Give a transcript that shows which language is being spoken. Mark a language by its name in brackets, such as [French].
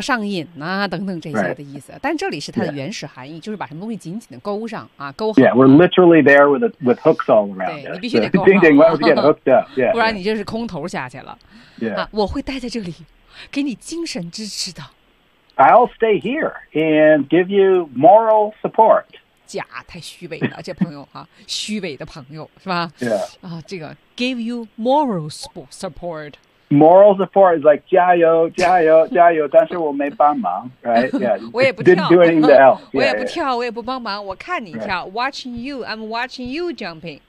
[Chinese] 上瘾啊等等这些的意思。 [English] Right. [Chinese] 但这里是它的原始含义、 [English] yeah. [Chinese] 就是把什么东西紧紧的勾上啊勾好。 [English] Yeah, we're literally there with hooks all around us. [Chinese] 对你必须得勾好。 [English] Ding, ding, why don't you get hooked up? Yeah, [Chinese] 不然你就是空头下去了。 [English] Yeah. [Chinese] 啊、我会待在这里给你精神支持的。 [English] I'll stay here and give you moral support. [Chinese] 假太虚伪了这朋友、啊、虚伪的朋友是吧、 [English] yeah. [Chinese] 啊、这个 [English] give you moral support moral support is like [Chinese] 加油加油加油但是我没帮忙、 [English] right? yeah. [Chinese] 我也不跳 [English] didn't do anything to help. [Chinese] 我也不跳 [English] yeah, yeah. [Chinese] 我也不帮忙我看你跳、right. [English] watching you I'm watching you jumping、